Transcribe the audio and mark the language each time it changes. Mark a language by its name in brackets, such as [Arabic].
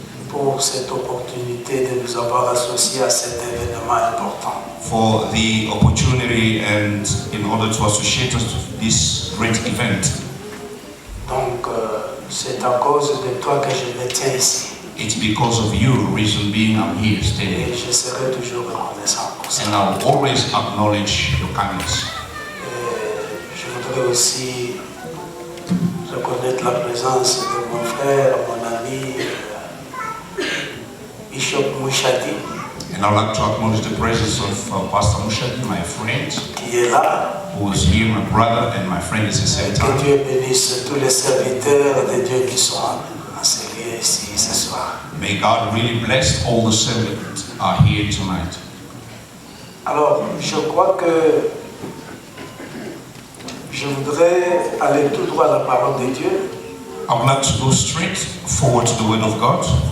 [French] Pour cette opportunité de nous avoir associés à cet événement important. [English] For the opportunity and in order to associate us to this great event. [French] Donc, c'est à cause de toi que je me tiens ici. [English] It's because of you, reason being I'm here [French] Et [English] standing. [French] je serai toujours reconnaissant pour ça. [English] And I'll always acknowledge your kindness. [French] Et je voudrais aussi reconnaître la présence de mon frère, mon ami, Bishop Mouchadi, [English] And I'd like to acknowledge the presence of Pastor Mushadi, my friend, [French] qui est là. [English] who is here, my brother and my friend at the same [French] Que [English] time. [French] Dieu bénisse tous les serviteurs de Dieu qui sont en ce lieu ici ce soir. [English] May God really bless all the servants that are here tonight. [French] Alors, je crois que je voudrais aller tout droit à la parole de Dieu. [English] I would like to go straight forward to the Word of God.